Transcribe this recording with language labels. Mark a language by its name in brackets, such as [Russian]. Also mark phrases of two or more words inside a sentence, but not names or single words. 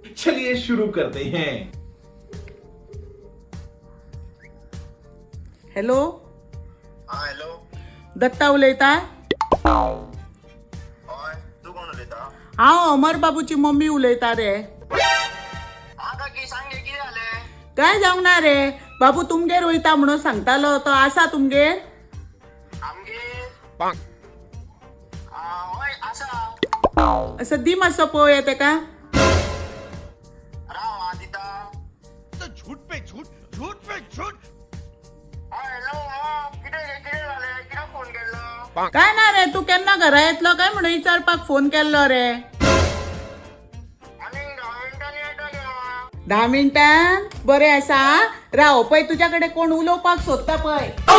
[Hindi] चलिए शुरू करते हैं। [Konkani] हॅलो, हा हॅलो. दत्ता उलयता? हय, तू कोण उलयता? हांव अमर बाबूची मम्मी उलयता रे. हा काकी सांग गे कितें जालें? काय जावंक ना रे, बाबू तुमगेर वयता म्हणून सांगतालो, तो आसा तुमगेर? आमगे हय आसा. असं दी मातसो पळोवया तेका. राव हा दिता. [Hindi] झूठ पे झूठ, झूठ पे झूठ. [Konkani] हय हॅलो, कितें जालें? कित्याक फोन केल्लो? काय ना रे, तू केन्ना घरा येतलो काय म्हणून विचारपाक फोन केल्लो रे. आनीक 10 मिनटांनी येता गे हांव. 10 मिनिटां बरें आसा. राव पळय, तुझ्या कडेन कोण उलोवपाक सोदता पळय.